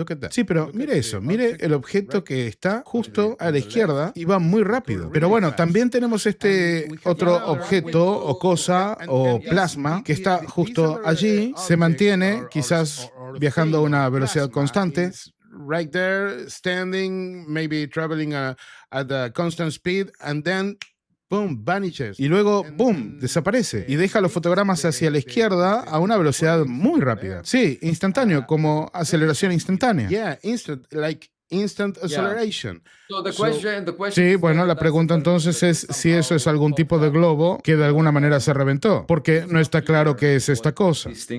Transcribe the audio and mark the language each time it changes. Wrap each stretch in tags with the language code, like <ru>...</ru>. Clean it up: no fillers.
<es>Sí, pero mire eso, mire el objeto que está justo a la izquierda y va muy rápido. Pero bueno, también tenemos este otro objeto o cosa o plasma que está justo allí, se mantiene, quizás viajando a una velocidad constante.</es> <en>right there, standing, maybe traveling at a constant speed, and then boom, vanishes.</en> <es>Y luego, boom, desaparece. Y deja los fotogramas hacia la izquierda a una velocidad muy rápida. Sí, instantáneo, como aceleración instantánea.</es> <en>Yeah, instant acceleration.</en> <es>Sí, bueno, la pregunta entonces es si eso es algún tipo de globo que de alguna manera se reventó, porque no está claro qué es esta cosa.</es>